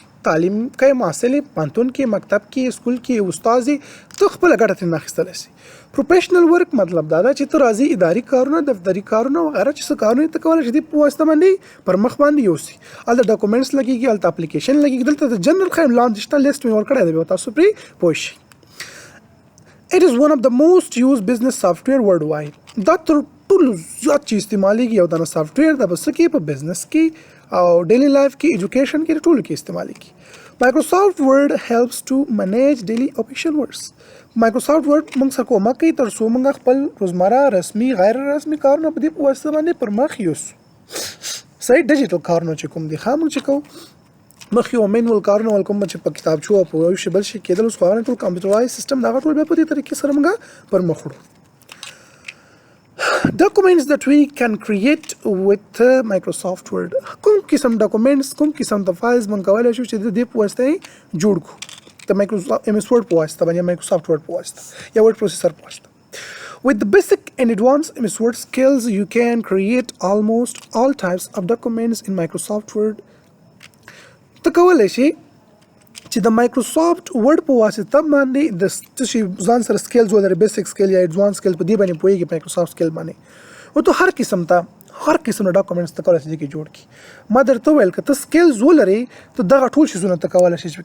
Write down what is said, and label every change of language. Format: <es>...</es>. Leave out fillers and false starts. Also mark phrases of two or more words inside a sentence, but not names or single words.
<ps>تعلیم کوي، محصل یې پوهنتون کې، مکتب کې، سکول کې، استاد یې، ته خپله ګټه ترېنه اخیستلی شي.</ps> <en>professional work</en> <ps>مطلب دا ده چې ته راځي اداري کارونه، دفتري کارونه وغیره چې څه کارونه ته کولی شي دې په واسطه باندې پر مخ باندې یوسي. هلته ډاکومنټس لګېږي، هلته اپلیکیشن لګېږي، دلته د جنرال ښیم لاندې شته لیست مې ورکړی دی، بیا تاسو پرې پوه شئ.</ps> <en>It is one of the most used business software worldwide.</en> <ps>دا تر ټولو زیات چې استعمالیږي یو دانه سافټویر ده په څه کې؟ په بزنس کې او</ps> <en>daily life</en> <ps>کې، ایجوکیشن کې، ټولو کې استعمالیږي.</ps> <en>مایکروسافټ ورډ helps to manage daily official works.</en> <ps>مایکروسافټ ورډ موږ سره کومک کوي تر څو موږ خپل روزمره رسمي غیر رسمي کارونه په دې په واسطه باندې پر مخ یوسو. صحیح. ډیجیټل کارونه چې کوم دي موږ چې کوو مخکې یو مینول کارونه ول کوم چې په کتابچو او په یو شي بل شي کېدل، اوس خو هغه ټول</ps> <en>computerize system</en> <ps>دغه ټول بیا په دې طریقې سره موږ پر مخ وړو.</ps> <en>documents that we can create with Microsoft Word.</en> <ps>کوم قسم ډاکومنټس کوم قسم د فایلز من کولای شو چې د دې په واسطه جوړ کو د Microsoft MS Word په واسطه باندې Microsoft Word په واسطه یا</ps> <en>word processor</en> <ps>په واسطه.</ps> <en>With the basic and advanced MS Word skills, you can create almost all types of documents in Microsoft Word.</en> <ps>ته کولای شي چې د مایکروسافت ورډ په واسطه باندې د څه ځان سره سکیلز ولري</ps> <en>basic skill</en> <ps>یا</ps> <en>advance skill</en> <ps>په دې باندې پوهیږي مایکروسافت سکیل باندې او ته هر قسم ډاکومنټس ته کولای شي کې جوړ کی ما درته ویل که ته سکیلز ولري ته دغه ټول شیزونه ته کولای شي</ps>